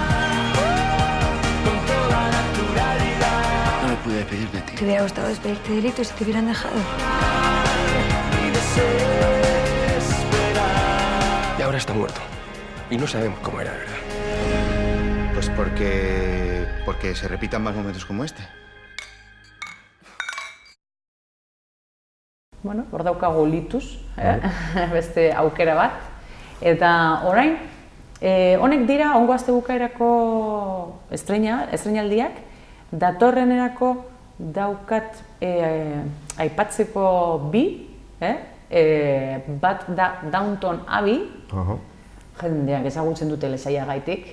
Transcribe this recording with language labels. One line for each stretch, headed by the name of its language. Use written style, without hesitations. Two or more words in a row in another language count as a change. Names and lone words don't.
Spanish: Con toda naturalidad. No me pude despedir de ti. Te hubiera gustado despedirte de Litus si te hubieran dejado. Y desesperar. Y ahora está muerto. Y no sabemos cómo era, ¿verdad? Pues porque se repitan más momentos como este.
Basque: Bueno, hor daukagu Litus, beste aukera bat. Eta orain, honek dira ongo aste bukaerako estreinaldiak, datorrenerako daukat aipatzeko bi, bat da Downton Abbey, jendeak ezagutzen du telesaiagaitik.